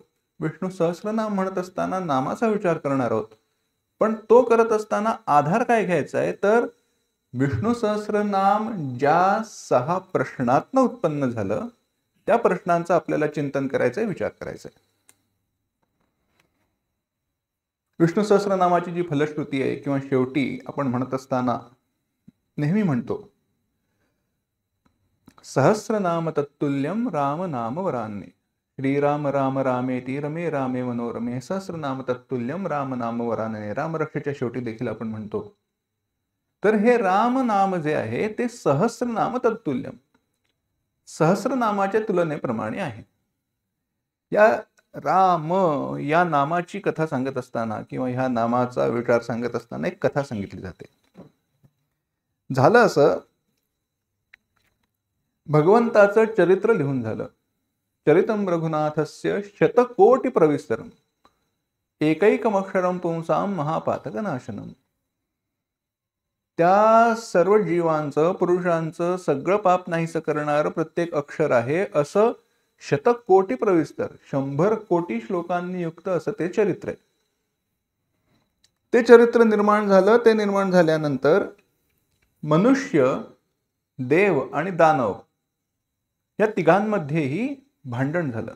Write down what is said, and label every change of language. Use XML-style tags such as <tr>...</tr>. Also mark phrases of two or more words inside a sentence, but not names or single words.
<mr>विष्णू सहस्रनाम म्हणत असताना नामाचा विचार करणार आहोत, पण तो करत असताना आधार काय घ्यायचा आहे तर विष्णू सहस्रनाम ज्या 6 प्रश्नातनं उत्पन्न झालं त्या प्रश्नांचं आपल्याला चिंतन करायचंय, विचार करायचा आहे। विष्णू सहस्रनामाची जी फलश्रुती आहे किंवा शेवटी आपण म्हणत असताना नेहमी म्हणतो</mr> <sa>सहस्रनाम तत्तुल्यम राम नाम वरान्ये। श्रीराम राम रामेति रमे रामे मनोरमे सहस्रनाम तत्तुल्यम राम नाम वरान्ये।</sa> <mr>रामरक्षेच्या शेवटी देखील आपण म्हणतो। तर हे राम नाम जे आहे ते</mr> <sa>सहस्रनाम तत्तुल्यम,</sa> <mr>सहस्रनामाच्या तुलनेप्रमाणे आहे। या राम या नामाची कथा सांगत असताना किंवा ह्या नामाचा विचार सांगत असताना एक कथा सांगितली जाते। झालं असं, भगवंताचं चरित्र लिहून झालं।</mr> <sa>चरितम रघुनाथस्य शतकोटी प्रविस्तरम एकैकमक्षरम पुंसाम महापातकनाशनम।</sa> <mr>त्या सर्व जीवांचं, पुरुषांचं सगळं पाप नाहीसं करणारं प्रत्येक अक्षर आहे असं शतकोटी प्रविस्तर, 100 कोटी श्लोकांनी युक्त असं ते चरित्र आहे। ते चरित्र निर्माण झालं। ते निर्माण झाल्यानंतर मनुष्य, देव आणि दानव या तिघांमध्येही भांडण झालं.</mr>